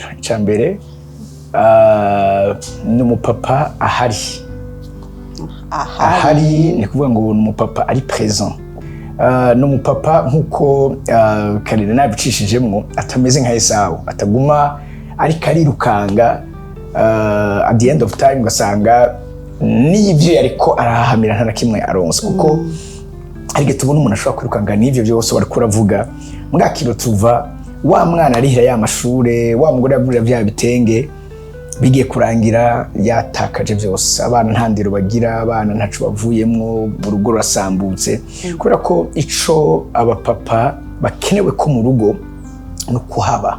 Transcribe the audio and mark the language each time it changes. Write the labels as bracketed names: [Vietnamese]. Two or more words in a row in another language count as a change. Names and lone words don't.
[Rundi] Icya mbere ni umupapa ahari ni kuvuga ngo ni umupapa ari present, ni umupapa nk'uko Karine nabicishijemwo atameze nka Esawu, ataguma ariko arirukanga [English] at the end of time [Rundi] ugasanga n'ivyo yariko arahamira nta na kimwe aronse, kuko ariko tubona umuntu ashobora kwirukanga n'ivyo byose bariko uravuga mbwa kino tuva wa mwana arihira ya mashure, wa mugore yagurira bya bitenge bigiye kurangira yatakaje byose, abana ntandiro bagira, abana ntacu bavuyemwo, urugo rasambutse kubera ko ico abapapa bakenewe ko mu rugo no kuhaba.